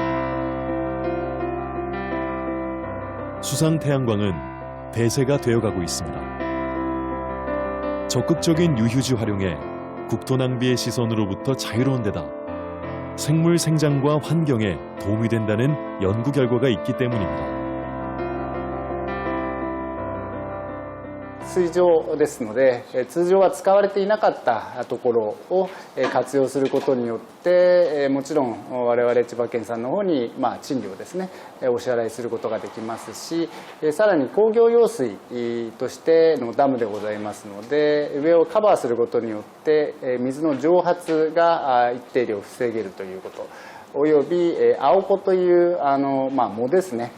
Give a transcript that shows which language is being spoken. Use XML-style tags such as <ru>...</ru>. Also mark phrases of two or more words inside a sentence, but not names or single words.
<ko>수상 태양광은 대세가 되어가고 있습니다. 적극적인 유휴지 활용에 국토 낭비의 시선으로부터 자유로운 데다 생물 생장과 환경에 도움이 된다는 연구 결과가 있기 때문입니다.</ko> <ja>水上ですので、通常は使われていなかったところを活用することによって、もちろん我々千葉県さんの方に賃料ですね、お支払いすることができますし、さらに工業用水としてのダムでございますので、上をカバーすることによって水の蒸発が一定量防げるということ、および青子という藻ですね。</ja>